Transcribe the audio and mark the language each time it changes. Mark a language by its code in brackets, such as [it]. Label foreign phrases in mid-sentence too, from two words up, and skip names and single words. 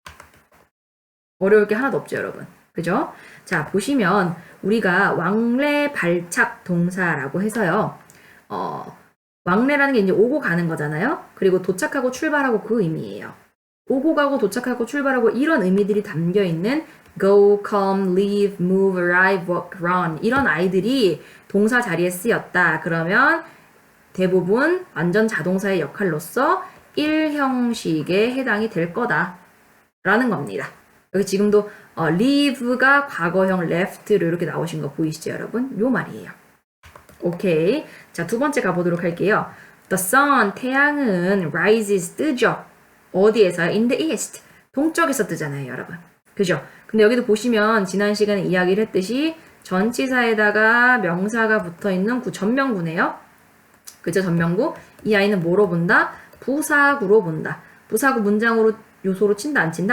[ko] 어려울 게 하나도 없죠, 여러분. 그죠? 자, 보시면 우리가 왕래 발착 동사라고 해서요. 왕래라는 게 이제 오고 가는 거잖아요. 그리고 도착하고 출발하고 그 의미예요. 오고 가고 도착하고 출발하고 이런 의미들이 담겨 있는 [en] go, come, leave, move, arrive, walk, run [ko] 이런 아이들이 동사 자리에 쓰였다. 그러면 대부분 완전 자동사의 역할로서 1형식에 해당이 될 거다 라는 겁니다. 여기 지금도 leave가 과거형 left로 이렇게 나오신 거 보이시죠, 여러분? 요 말이에요. 오케이. 자, 두 번째 가보도록 할게요. [en] The sun, [ko] 태양은 rises, 뜨죠. 어디에서요? [en] In the east. [ko] 동쪽에서 뜨잖아요, 여러분. 그죠? 근데 여기도 보시면 지난 시간에 이야기를 했듯이 전치사에다가 명사가 붙어있는 전명구네요. 그죠? 전명구. 이 아이는 뭐로 본다? 부사구로 본다. 부사구 문장으로 요소로 친다, 안 친다?